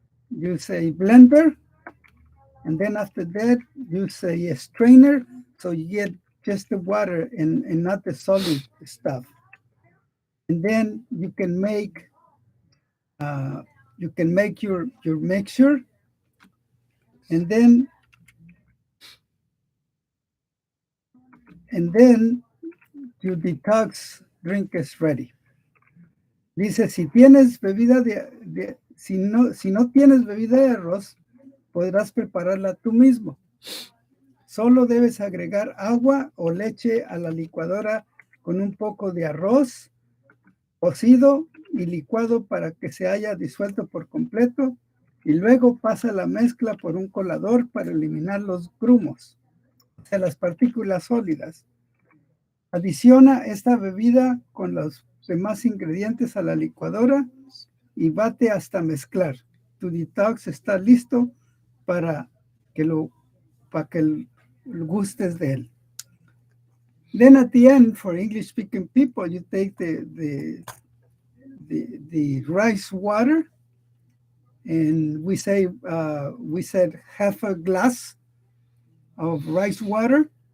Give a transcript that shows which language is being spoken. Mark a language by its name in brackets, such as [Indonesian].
[English] use a blender, and then after that use a strainer, so you get just the water and not the solid stuff, and then you can make your mixture, and then your detox drink is ready. [Spanish] Dice, si tienes bebida si no tienes bebida de arroz, podrás prepararla tú mismo. Solo debes agregar agua o leche a la licuadora con un poco de arroz cocido y licuado para que se haya disuelto por completo, y luego pasa la mezcla por un colador para eliminar los grumos, o sea, las partículas sólidas. Adiciona esta bebida con los demás ingredientes a la licuadora y bate hasta mezclar. Tu detox está listo para que gustes de él. [English] Then at the end, for English-speaking people, you take the rice water, and we said half a glass of rice water.